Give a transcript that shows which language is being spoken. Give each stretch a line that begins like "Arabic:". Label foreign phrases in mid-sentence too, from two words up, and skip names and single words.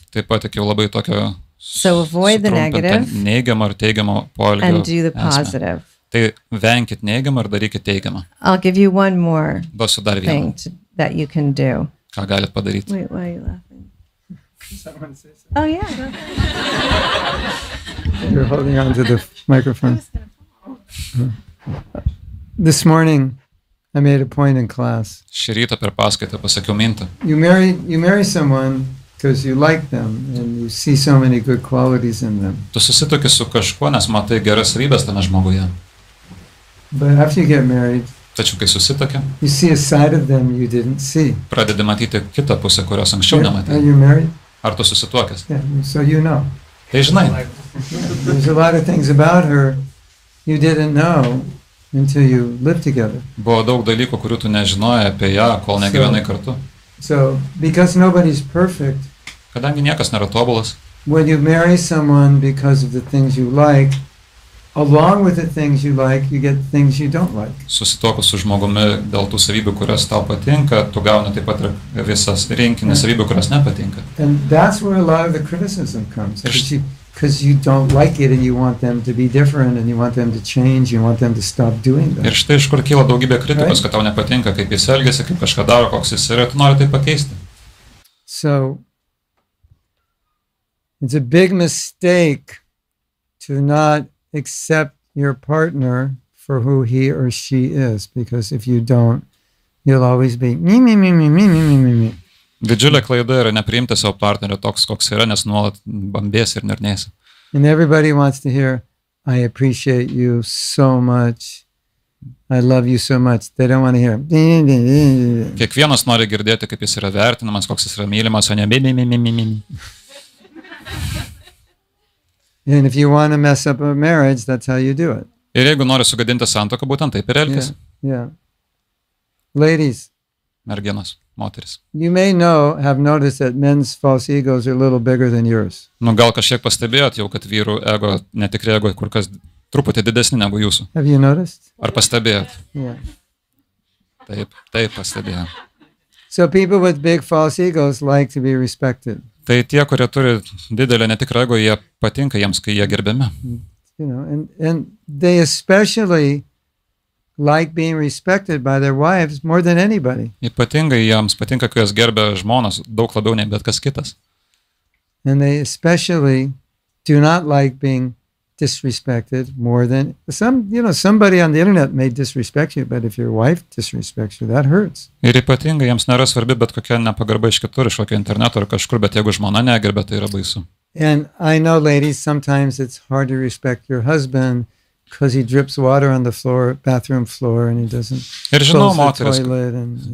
Lithuanian: Taip pat tik jau labai tokio
English: So avoid the negative
Lithuanian: neigiamo ir teigiamo poelgio
English: and do the
Lithuanian: esmę.
English: positive.
Lithuanian: Tai venkit neigiamą ir darykit teigiamą.
English: I'll give you one more
Lithuanian: Duosiu dar
English: thing
Lithuanian: vieną,
English: that you can do.
Lithuanian: ką galit padaryti.
English: Wait, why are you laughing? Oh, yeah. go ahead. You're holding on to the microphone. This morning, I made a point in class.
Lithuanian: Šį rytą per paskaitą pasakiau mintį.
English: You marry someone because you like them and you see so many good qualities in them.
Lithuanian: Tu susituoki su kažkuo, nes matai geras savybes tame žmoguje.
English: But after you get married,
Lithuanian: Tačiau kai susituoki,
English: you see a side of them you didn't see.
Lithuanian: pradedi matyti kitą pusę, kurios anksčiau
English: Are
Lithuanian: nematei.
English: you married?
Lithuanian: Ar tu susituokęs?
English: Yeah, so you know.
Lithuanian: Tai žinai,
English: There's a lot of things about her you didn't know until you lived together.
Lithuanian: buvo daug dalykų, kurių tu nežinojai apie ją, kol negyvenai kartu.
English: So, because nobody's perfect,
Lithuanian: Kadangi niekas nėra tobulas,
English: when you marry someone because of the things you like, along with the things you like, you get things you don't like.
Lithuanian: susituokus su žmogumi dėl tų savybių, kurios tau patinka, tu gauni taip pat ir visas rinkinį savybių, kurios nepatinka.
English: And that's where a lot of the criticism comes. Because you don't like it and you want them to be different and you want them to change, you want them to stop doing
Lithuanian: Ir
English: that.
Lithuanian: štai iš kur kyla daugybė kritikos, kad tau nepatinka, kaip jis elgiasi, kaip kažką daro, koks jis yra, tu nori tai pakeisti.
English: So, it's a big mistake to not accept your partner for who he or she is, because if you don't, you'll always be me, me, me, me, me, me, me, me, me.
Lithuanian: Didžiulė klaida yra nepriimti savo partnerio toks, koks yra, nes nuolat bambės ir nernėsi.
English: And everybody wants to hear, I appreciate you so much. I love you so much. They don't want to hear.
Lithuanian: Kiekvienas nori girdėti, kaip jis yra vertinamas, koks jis yra mylimas, o ne mi.
English: And if you want to mess up a marriage, that's how you do it.
Lithuanian: Ir jeigu nori sugadinti santuoką, būtent taip ir elgesi.
English: Yeah. Ladies,
Lithuanian: Merginos, moteris.
English: you may have noticed that men's false egos are a little bigger than yours.
Lithuanian: Nu, gal kažkiek pastebėjot jau, kad vyrų ego, netikri ego, kur kas truputį didesni negu jūsų.
English: Have you noticed?
Lithuanian: Ar pastebėjot?
English: Yeah.
Lithuanian: Taip pastebėjau.
English: So people with big false egos like to be respected.
Lithuanian: Tai tie, kurie turi didelę netikrą ego, jie patinka jiems, kai jie gerbiami.
English: You know, and they especially like being respected by their wives more than anybody.
Lithuanian: Ypatingai jiems patinka, kai jas gerbia žmonos daug labiau nei bet kas kitas.
English: And they especially do not like being disrespected more than somebody on the internet may disrespect you, but if your wife disrespects you, that hurts.
Lithuanian: Ir ypatingai jiems nėra svarbi bet kokia nepagarba iš kitur, iš kokio interneto ar kažkur, bet jeigu žmona negerbia, tai yra baisu.
English: And I know, ladies, sometimes it's hard to respect your husband because he drips water on the bathroom floor, and he doesn't
Lithuanian: Ir žinau,
English: close the
Lithuanian: moteris,